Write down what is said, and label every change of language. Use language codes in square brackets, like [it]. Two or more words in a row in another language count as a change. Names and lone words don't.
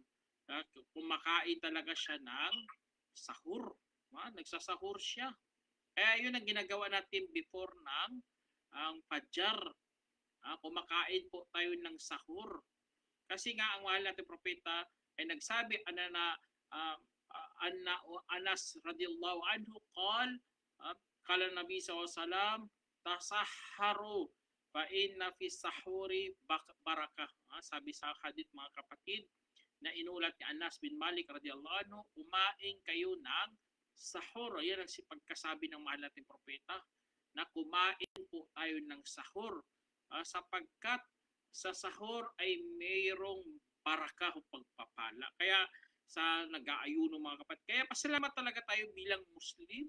[tl] Kumakain talaga siya ng sahur. Nagsasahur siya. Kaya yun ang ginagawa natin before ng ang Fajr. Kumakain po tayo ng sahur. Kasi nga ang mahal nating propeta ay nagsabi [ar] Anas رضي الله عنه قال النبي ﷺ تسحروا فإن في السحور بركة. [tl] Sabi sa hadith mga kapatid na inulat ni Anas bin Malik [ar] رضي الله عنه, [tl] kumain kayo ng sahur. Yan ang pagkasabi ng mahal nating propeta na kumain po tayo ng sahur. Sapagkat sa sahur ay mayroong barakah o pagpapala. Kaya sa nag-aayuno mga kapatid. Kaya pasalamat talaga tayo bilang Muslim.